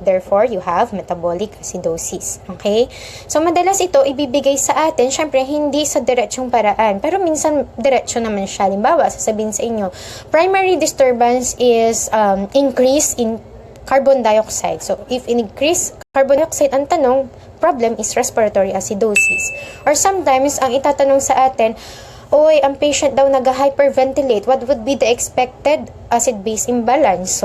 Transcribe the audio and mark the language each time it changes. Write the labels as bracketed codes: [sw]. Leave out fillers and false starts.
[en] Therefore, you have metabolic acidosis. Okay? [tl] So, madalas ito ibibigay sa atin, syempre, hindi sa diretsyong paraan. Pero minsan, diretsyo naman siya. Halimbawa, sasabihin sa inyo, [en] primary disturbance is increase in carbon dioxide. So, if increase carbon dioxide, [tl] ang tanong, [en] problem is respiratory acidosis. Or sometimes, [tl] ang itatanong sa atin, ang patient daw nag-hyperventilate. [en] What would be the expected acid-base imbalance?